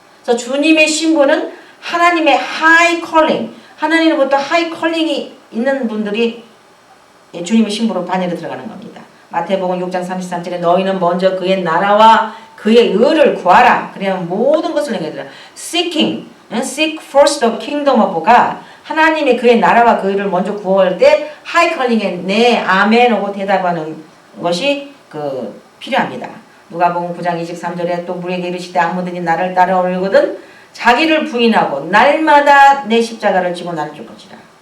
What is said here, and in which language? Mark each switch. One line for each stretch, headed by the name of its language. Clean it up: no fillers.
Korean: 그래서 주님의 신부는 하나님의 하이 컬링, 하나님으로부터 하이 컬링이 있는 분들이 주님의 신부로 반열에 들어가는 겁니다. 마태복음 6장 33절에 너희는 먼저 그의 나라와 그의 의를 구하라. 그래야 모든 것을 내게 드라.
English: Seek first the kingdom of God.
Korean: 하나님의 그의 나라와 그 의를 먼저 구할 때 하이 컬링에 네 아멘 하고 대답하는 것이 필요합니다. 누가복음 9장 23절에 또 무리에게 이르시되 아무든지 나를 따라오려거든 자기를 부인하고 날마다 내 십자가를 지고 나를 쫓을 것이라.